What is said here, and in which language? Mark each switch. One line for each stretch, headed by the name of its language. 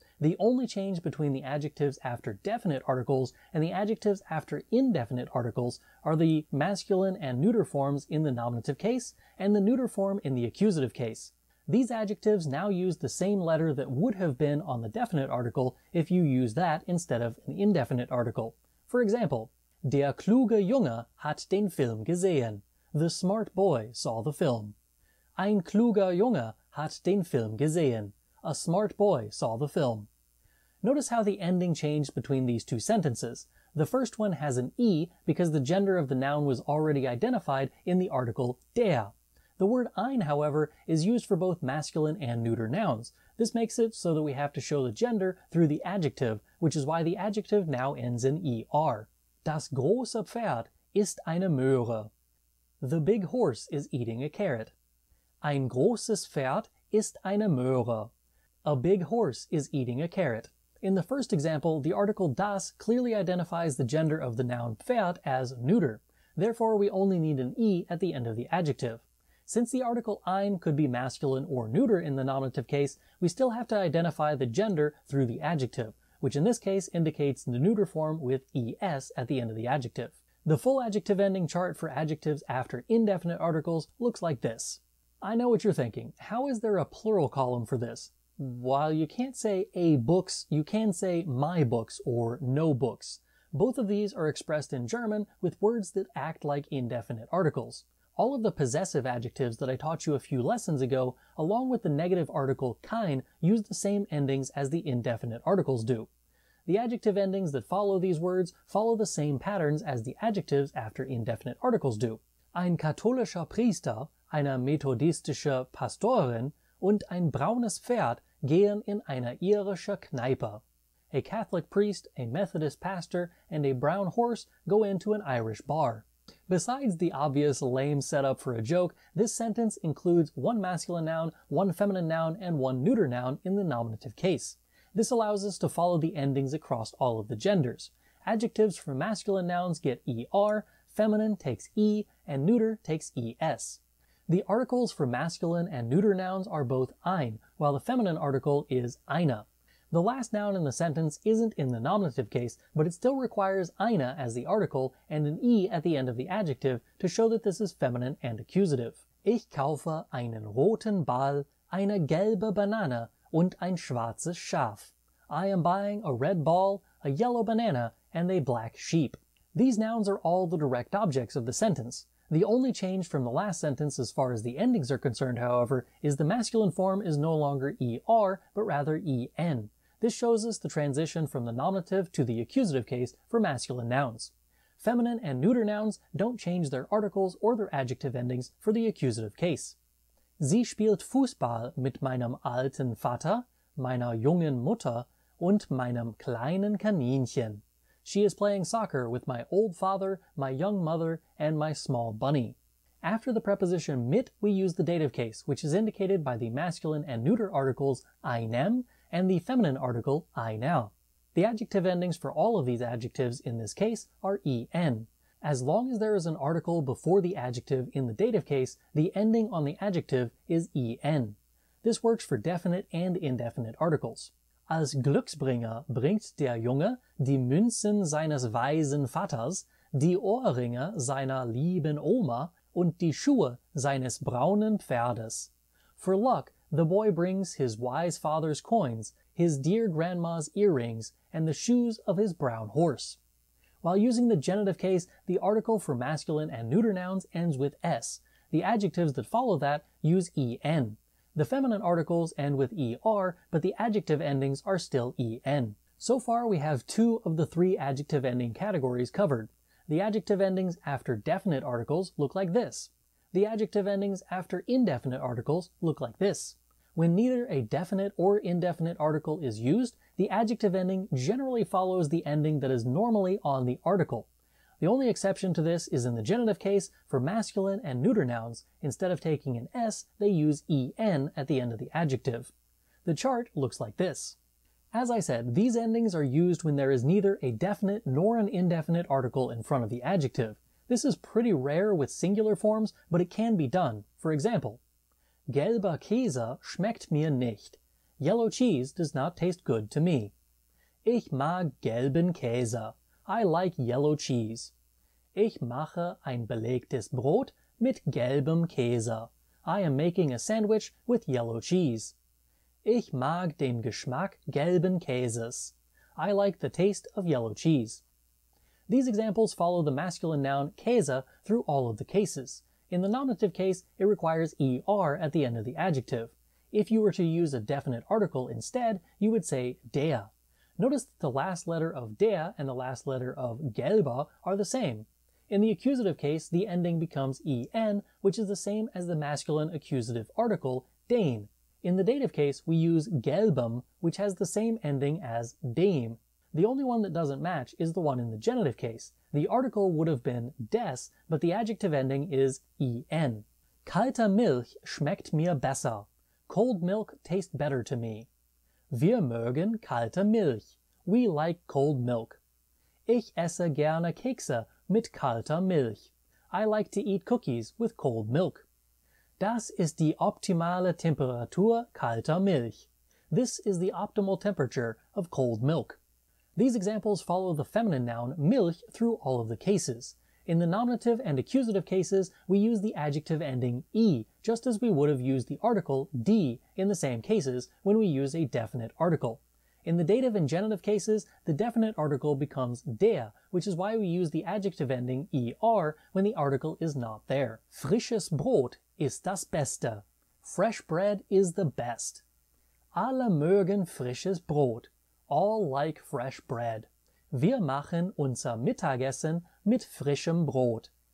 English: The only change between the adjectives after definite articles and the adjectives after indefinite articles are the masculine and neuter forms in the nominative case and the neuter form in the accusative case. These adjectives now use the same letter that would have been on the definite article if you use that instead of an indefinite article. For example,
German: der kluge Junge hat den Film gesehen.
English: The smart boy saw the film.
German: Ein kluger Junge hat den Film gesehen.
English: A smart boy saw the film. Notice how the ending changed between these two sentences. The first one has an E because the gender of the noun was already identified in the article der. The word ein, however, is used for both masculine and neuter nouns. This makes it so that we have to show the gender through the adjective, which is why the adjective now ends in er.
German: Das große Pferd ist eine Möhre.
English: The big horse is eating a carrot.
German: Ein großes Pferd ist eine Möhre.
English: A big horse is eating a carrot. In the first example, the article das clearly identifies the gender of the noun Pferd as neuter. Therefore, we only need an e at the end of the adjective. Since the article ein could be masculine or neuter in the nominative case, we still have to identify the gender through the adjective, which in this case indicates the neuter form with es at the end of the adjective. The full adjective ending chart for adjectives after indefinite articles looks like this. I know what you're thinking. How is there a plural column for this? While you can't say a books, you can say my books or no books. Both of these are expressed in German with words that act like indefinite articles. All of the possessive adjectives that I taught you a few lessons ago, along with the negative article kein, use the same endings as the indefinite articles do. The adjective endings that follow these words follow the same patterns as the adjectives after indefinite articles do.
German: Ein katholischer Priester, eine methodistische Pastorin und ein braunes Pferd gehen in eine irische Kneipe.
English: A Catholic priest, a Methodist pastor, and a brown horse go into an Irish bar. Besides the obvious lame setup for a joke, this sentence includes one masculine noun, one feminine noun, and one neuter noun in the nominative case. This allows us to follow the endings across all of the genders. Adjectives for masculine nouns get er, feminine takes e, and neuter takes es. The articles for masculine and neuter nouns are both ein, while the feminine article is eine. The last noun in the sentence isn't in the nominative case, but it still requires eine as the article and an e at the end of the adjective to show that this is feminine and accusative.
German: Ich kaufe einen roten Ball, eine gelbe Banane und ein schwarzes Schaf.
English: I am buying a red ball, a yellow banana, and a black sheep. These nouns are all the direct objects of the sentence. The only change from the last sentence as far as the endings are concerned, however, is the masculine form is no longer er, but rather en. This shows us the transition from the nominative to the accusative case for masculine nouns. Feminine and neuter nouns don't change their articles or their adjective endings for the accusative case.
German: Sie spielt Fußball mit meinem alten Vater, meiner jungen Mutter und meinem kleinen Kaninchen.
English: She is playing soccer with my old father, my young mother, and my small bunny. After the preposition mit, we use the dative case, which is indicated by the masculine and neuter articles einem and the feminine article I now. The adjective endings for all of these adjectives in this case are en. As long as there is an article before the adjective in the dative case, the ending on the adjective is en. This works for definite and indefinite articles.
German: Als Glücksbringer bringt der Junge die Münzen seines weisen Vaters, die Ohrringe seiner lieben Oma und die Schuhe seines braunen Pferdes.
English: For luck, the boy brings his wise father's coins, his dear grandma's earrings, and the shoes of his brown horse. While using the genitive case, the article for masculine and neuter nouns ends with s. The adjectives that follow that use en. The feminine articles end with er, but the adjective endings are still en. So far we have 2 of the 3 adjective ending categories covered. The adjective endings after definite articles look like this. The adjective endings after indefinite articles look like this. When neither a definite or indefinite article is used, the adjective ending generally follows the ending that is normally on the article. The only exception to this is in the genitive case for masculine and neuter nouns. Instead of taking an s, they use en at the end of the adjective. The chart looks like this. As I said, these endings are used when there is neither a definite nor an indefinite article in front of the adjective. This is pretty rare with singular forms, but it can be done. For example,
German: gelber Käse schmeckt mir nicht.
English: Yellow cheese does not taste good to me.
German: Ich mag gelben Käse.
English: I like yellow cheese.
German: Ich mache ein belegtes Brot mit gelbem Käse.
English: I am making a sandwich with yellow cheese.
German: Ich mag den Geschmack gelben Käses.
English: I like the taste of yellow cheese. These examples follow the masculine noun Käse through all of the cases. In the nominative case, it requires er at the end of the adjective. If you were to use a definite article instead, you would say der. Notice that the last letter of der and the last letter of gelber are the same. In the accusative case, the ending becomes en, which is the same as the masculine accusative article den. In the dative case, we use gelbem, which has the same ending as dem. The only one that doesn't match is the one in the genitive case. The article would have been des, but the adjective ending is en.
German: Kalte Milch schmeckt mir besser.
English: Cold milk tastes better to me.
German: Wir mögen kalte Milch.
English: We like cold milk.
German: Ich esse gerne Kekse mit kalter Milch.
English: I like to eat cookies with cold milk.
German: Das ist die optimale Temperatur kalter Milch.
English: This is the optimal temperature of cold milk. These examples follow the feminine noun Milch through all of the cases. In the nominative and accusative cases, we use the adjective ending e, just as we would have used the article die in the same cases when we use a definite article. In the dative and genitive cases, the definite article becomes der, which is why we use the adjective ending er when the article is not there.
German: Frisches Brot ist das Beste.
English: Fresh bread is the best.
German: Alle mögen frisches Brot.
English: All like fresh bread.
German: Wir machen unser Mittagessen mit frischem Brot.